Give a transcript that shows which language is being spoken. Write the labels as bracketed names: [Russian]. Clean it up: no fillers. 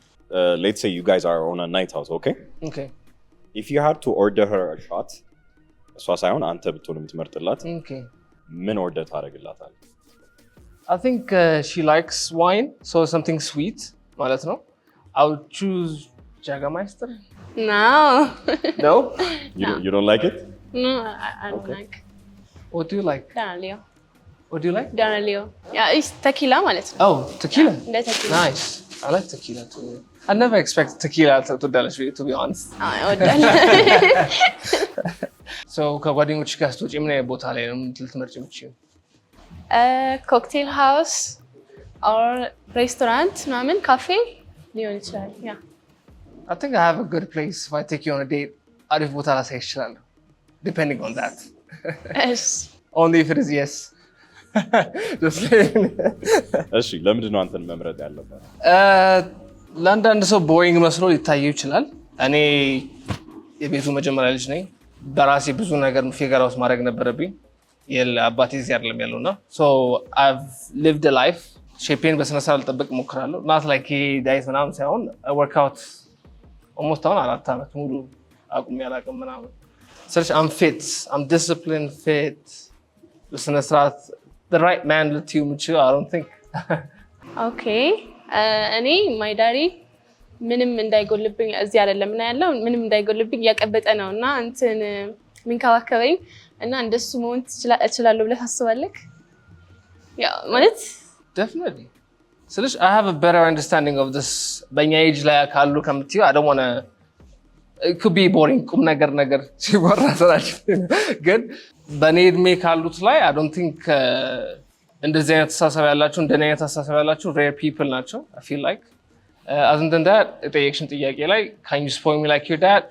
[English] Let's say you guys are on a night out, okay? Okay. If you had to order her a shot, [Amharic] እሷ ሳይሆን አንተ ብትሆን የምትመርጥላት ምን ኦርደር ታደርግላታለህ? [English] I think she likes wine, so something sweet [Amharic] ማለት ነው. [English] I would choose Jägermeister. No. No? You don't like it? No, I don't like. What do you like? [Amharic] ዳናሊዮ. [English] What do you like? [Amharic] ዳናሊዮ. ተኪላ ማለት ነው። [English] Oh, tequila. [Amharic] እንደ ተኪላ. [English] Nice. I like tequila too. I never expected tequila to be honest. [Amharic] እወዳለሁ። So ከጓደኞች ጋር ስትወጪ ምን አይነት ቦታ ላይ ነው ልትመርጪ የምትችይው? ኮክቴል ሃውስ or ሬስቶራንት ምናምን ካፌ ሊሆን ይችላል። [English] I think I have a good place if I take you on a date. [Amharic] አሪፍ ቦታ ላሳይ እችላለሁ. [English] Depending on that. Yes. Only if it is yes. Just saying. [Amharic] እሺ ለምንድን ነው አንተን መምረጥ ያለበት? ለአንዳንድ ሰው ቦይንግ መስሎ ሊታየው ይችላል። እኔ የቤቱ መጀመሪያ ልጅ ነኝ። በራሴ ብዙ ነገር ፊገር አውት ማድረግ ነበረብኝ። አባቴ እዚህ አይደለም ያለውና [English] so I've lived a life [Amharic] ሼፔን በስነስርዓት ልጠብቅ እሞክራለሁ። ናት ላይክ ዳይት ምናምን ሳይሆን ወርክአውት ኦልሞስት አሁን 4 ዓመት ሙሉ አቁሜ አላውቅም ምናምን ስለዚህ አም ፊት አም ዲስፕሊን ፊት በስነስርዓት the right man ልትዩ የምችል I don't think ኦኬ እኔ ማይ ዳዲ ምንም እንዳይጎልብኝ እዚህ አይደለም እና ያለው ምንም እንዳይጎልብኝ እያቀበጠ ነው እና እንትን ምንከባከበኝ እና እንደሱ መሆን እችላለሁ ብለህ ታስባለህ? ያ ማለት definitely ስለዚህ [English] I have a better understanding of this [Amharic] በእኛ ኤጅ ላይ ካሉ ከምትዩ I don't want to it could be boring ቁም ነገር ሲወራ ስራችሁ ግን በእኔ እድሜ ካሉት ላይ I don't think እንደዚህ አይነት አስተሳሰብ ያላችሁ እንደኔ አይነት አስተሳሰብ ያላችሁ rare people ናቸው I feel like other than that የጠየቅሽን ጥያቄ ላይ [English] can you spoil me like your dad?